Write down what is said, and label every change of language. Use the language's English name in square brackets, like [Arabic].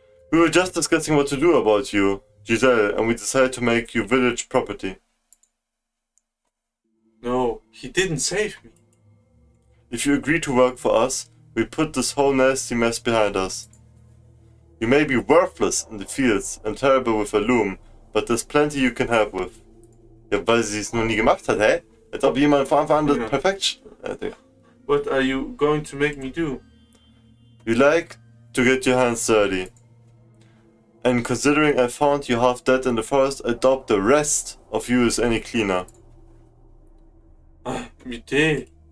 [English] We were just discussing what to do about you, Giselle, and we decided to make you village property. No, he didn't save me. If you agree to work for us, we put this whole nasty mess behind us. You may be worthless in the fields and terrible with a loom, but there's plenty you can help with. [German] Ja, weil sie es noch nie gemacht hat, hä? Als ob jemand von Anfang an das perfekt... [English] What are you going to make me do? You like to get your hands dirty. And considering I found you half dead in the forest, I doubt the rest of you is any cleaner. Me too.